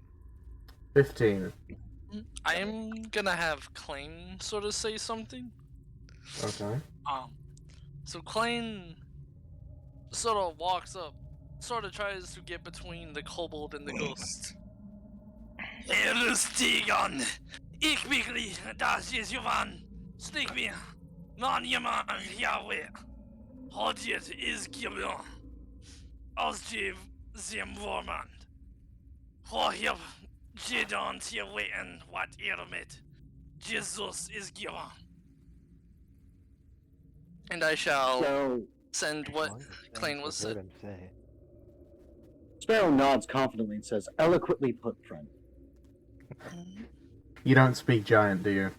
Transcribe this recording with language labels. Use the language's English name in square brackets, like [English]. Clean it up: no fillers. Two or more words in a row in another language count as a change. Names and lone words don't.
[English] 15. I'm gonna have Klein sort of say something. Okay. So Klein sort of walks up, sort of tries to get between the kobold and the ghost. Stigan, ik wirklich das ist Jovan, stick me, man jemand Yahweh, hodjet is gibbon, ausgiv zim vormand, hohib jedon tia waitin what irmit, Jesus is given. And I shall So send what Klein was said. Sparrow nods confidently and says, "Eloquently put, friend. You don't speak giant, do you?